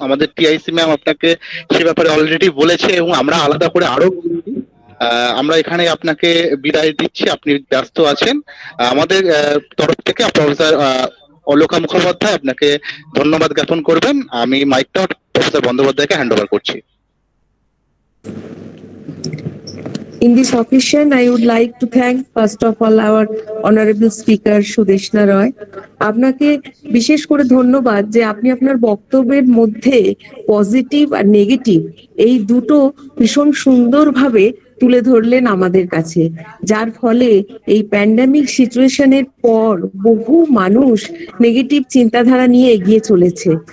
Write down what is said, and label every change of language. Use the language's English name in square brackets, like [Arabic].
[Bangla] আমাদের TIC ma'am আপনাকে সে ব্যাপারে অলরেডি বলেছে এবং আমরা আলাদা করে আরো আমরা এখানে আপনাকে বিদায় দিচ্ছি, আপনি ব্যস্ত আছেন। আমাদের তরফ থেকে প্রফেসর অলোকা মুখোপাধ্যায় আপনাকে ধন্যবাদ জ্ঞাপন করবেন। আমি মাইকটা প্রফেসর বন্দ্যোপাধ্যায়কে হ্যান্ড ওভার করছি। [English] In this occasion, I would like to thank first of all our honorable speaker Sudeshna Roy. [Bangla] আপনাকে বিশেষ করে ধন্যবাদ যে আপনি আপনার বক্তব্যের মধ্যে পজিটিভ আর নেগেটিভ এই দুটো ভীষণ সুন্দরভাবে তুলে ধরলেন আমাদের কাছে, যার ফলে এই প্যান্ডেমিক সিচুয়েশনের পর বহু মানুষ নেগেটিভ চিন্তাধারা নিয়ে এগিয়ে চলেছে।